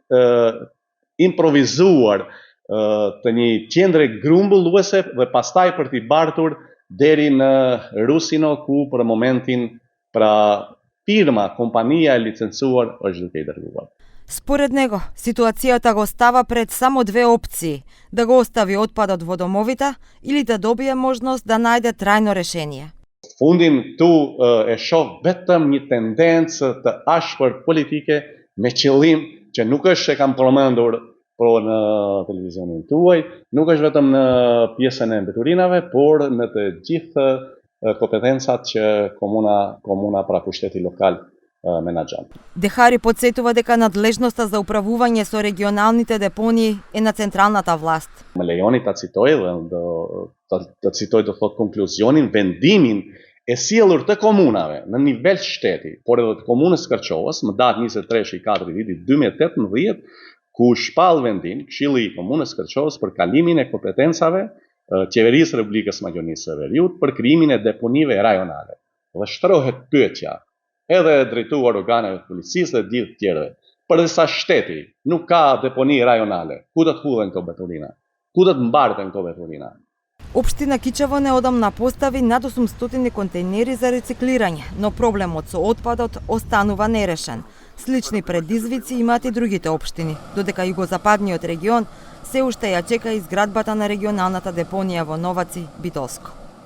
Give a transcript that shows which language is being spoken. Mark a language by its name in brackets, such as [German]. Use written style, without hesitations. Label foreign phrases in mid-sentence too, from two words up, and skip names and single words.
[Albanian] improvizuar të një qendre grumbulluese dhe pastaj për t'i bartur deri në Rusino ku për momentin firma, kompania e licencuar është duke I dërguar. [Macedonian] Според него, ситуацијата го става пред само две опции: да го остави отпадот во домовите или да добие можност да најде трајно решение. [Albanian] Fundin tu e shoh vetëm një tendencë të ashpër politike me qëllim që nuk është e kam përmendur në televizionin tuaj, nuk është vetëm në pjesën e mbeturinave, por në të gjithë kompetencat që komuna pra pushteti lokal менаџер. [Macedonian] Дехари подсетува дека надлежноста за управување со регионалните депонии е на централната власт. [Albanian] Më lejoni ta citoj dhe të citoj të thot konkluzionin, vendimin e sjellur të komunave në nivel shteti, por edhe të komunës Kërçovës, më datë 23/4 vitit 2018, ku shpall vendim Këshilli I komunës Kërçovës për kalimin e kompetencave qeverisë Republikës Maqedonisë së Veriut për krijimin e deponive rajonale. Dhe shtrohet pyetja edhe drejtuar organeve të policisë dhe gjithë tjerëve. Përderisa shteti nuk ka deponi rajonale, ku do të hudhen këto beturina? Ku do të mbarten këto beturina? [Macedonian] Општина Кичево неодамна постави над 800 контейнери за рециклирање, но проблемот со отпадот останува нерешен. Слични предизвици имаат и другите општини, додека југозападниот регион се уште ја чека изградбата на регионалната депонија во Новаци, Битолско.